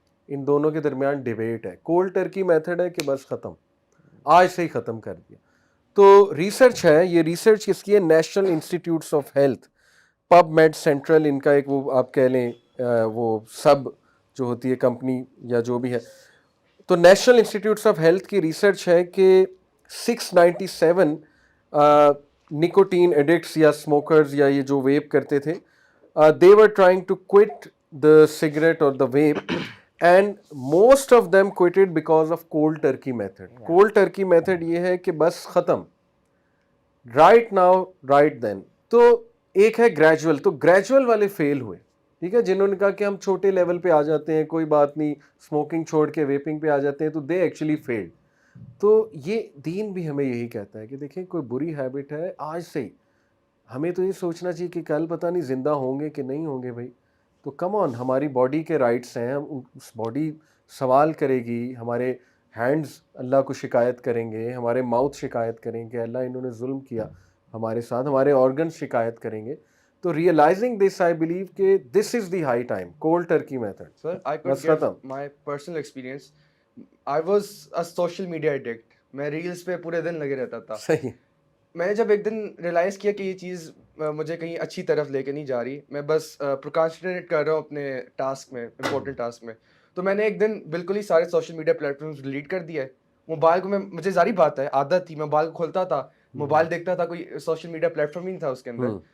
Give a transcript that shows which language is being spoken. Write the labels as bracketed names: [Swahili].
[Urdu] ان دونوں کے درمیان ڈیبیٹ ہے. کولڈ ٹرکی میتھڈ ہے کہ بس ختم, آج سے ہی ختم کر دیا. تو ریسرچ ہے, یہ ریسرچ کس کی ہے؟ National institutes of health, pub made central, ان کا ایک وہ آپ کہہ لیں وہ سب جو ہوتی ہے کمپنی یا جو بھی ہے. تو نیشنل انسٹیٹیوٹس آف ہیلتھ کی ریسرچ ہے کہ 697 نکوٹین ایڈکٹس یا اسموکرز یا یہ جو ویپ کرتے تھے, [English] they were trying to quit the cigarette or the vape and most of them quitted because of cold turkey method. [Urdu] Cold turkey method یہ ہے کہ بس ختم, [English] right now right then. [Urdu] تو ایک ہے گریجول, تو گریجول والے فیل ہوئے, ٹھیک ہے, جنہوں نے کہا کہ ہم چھوٹے لیول پہ آ جاتے ہیں, کوئی بات نہیں, اسموکنگ چھوڑ کے ویپنگ پہ آ جاتے ہیں, تو [English] They actually field. [Urdu] تو یہ دین بھی ہمیں یہی کہتا ہے کہ دیکھیں کوئی بری ہیبٹ ہے آج سے ہی, ہمیں تو یہ سوچنا چاہیے کہ کل پتہ نہیں زندہ ہوں گے کہ نہیں ہوں گے بھائی. تو کم آن, ہماری باڈی کے رائٹس ہیں, اس باڈی سوال کرے گی, ہمارے ہینڈز اللہ کو شکایت کریں گے, ہمارے ماؤتھ شکایت کریں گے, اللہ انہوں نے ظلم کیا ہمارے ساتھ, ہمارے آرگنز شکایت کریں گے. [English] تو realizing this I believe کہ this is the high time, cold turkey method. Sir, I could give my personal experience. I was a social media addict. [Urdu] میں ریلز پہ پورے دن لگے رہتا تھا. صحیح. میں نے جب ایک دن ریئلائز کیا کہ یہ چیز مجھے کہیں اچھی طرف لے کے نہیں جا رہی, میں بس پروکاسٹینیٹ کر رہا ہوں اپنے ٹاسک میں, امپورٹنٹ ٹاسک میں, تو میں نے ایک دن بالکل ہی سارے social media plate forms delete کر دیا ہے. موبائل کو مجھے ظاہری بات ہے عادت تھی, میں موبائل کو کھولتا تھا, موبائل دیکھتا تھا, کوئی سوشل میڈیا پلیٹ فارم ہی نہیں تھا اس کے اندر.